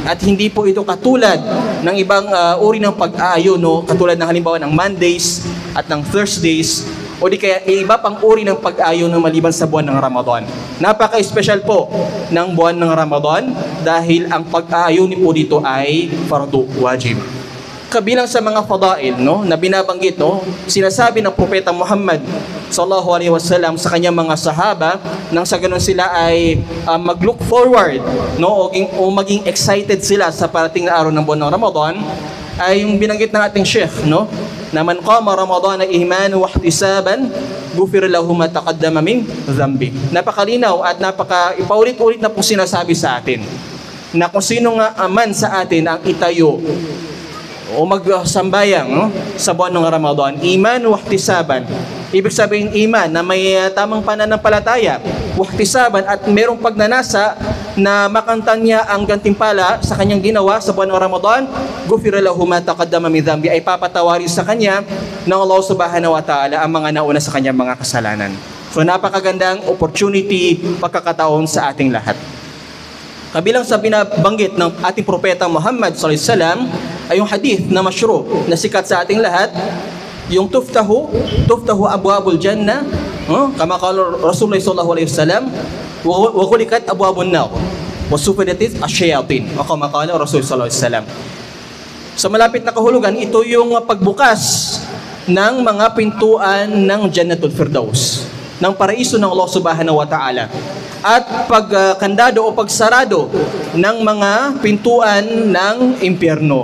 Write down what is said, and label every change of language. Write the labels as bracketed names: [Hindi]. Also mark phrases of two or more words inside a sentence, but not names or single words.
[Filipino] At hindi po ito katulad ng ibang uri ng pag-aayuno, katulad ng halimbawa ng Mondays at ng Thursdays, o di kaya iba pang uri ng pag-ayuno maliban sa buwan ng Ramadan. Napaka-special po ng buwan ng Ramadan dahil ang pag-aayuno po dito ay [Arabic] فرض واجب. [Filipino] Kabilang sa mga fadail, no, na binabanggit, no, sinasabi ng Propeta Muhammad [Arabic] صلى الله عليه وسلم [Filipino] sa kanyang mga sahaba nang sa ganun sila ay mag- [English] look forward, [Filipino] no, o maging excited sila sa parating na araw ng buwan ng Ramadan, ay yung binanggit ng ating Sheikh, no, na [Arabic] من قام رمضان إيمانا واحتسابا غفر له ما تقدم من ذنبه. [Filipino] Napakalinaw at ipaulit-ulit na po sinasabi sa atin na kung sino nga man sa atin ang itayo o magsambayang, no, sa buwan ng Ramadan, [Arabic] إيمان واحتسابا. [Filipino] Ibig sabihin iman na may tamang pananampalataya, [Arabic] واحتسابا, [Filipino] at merong pagnanasa na makamtan niya ang gantimpala sa kanyang ginawa sa buwan ng Ramadan, [Arabic] غفر له ما تقدم من ذنبه, [Filipino] ay papatawarin sa kanya ng [Arabic] الله سبحانه وتعالى [Filipino] ang mga nauna sa kanyang mga kasalanan. So napakagandang opportunity, pagkakataon sa ating lahat. Kabilang sa binabanggit ng ating propeta Muhammad [Arabic] صلى الله عليه وسلم [Filipino] ay yung hadith na masyhur na sikat sa ating lahat, yung [Arabic] تفتح أبواب الجنة, كما قال رسول الله صلى الله عليه وسلم وغلقت أبواب النار وصفدت الشياطين, o كما قال رسول الله صلى الله عليه وسلم. [Filipino] Sa malapit na kahulugan, ito yung pagbukas ng mga pintuan ng Jannatul Firdaus, ng paraiso ng [Arabic] الله سبحانه وتعالى, [Filipino] at pagkandado o pagsarado ng mga pintuan ng impyerno.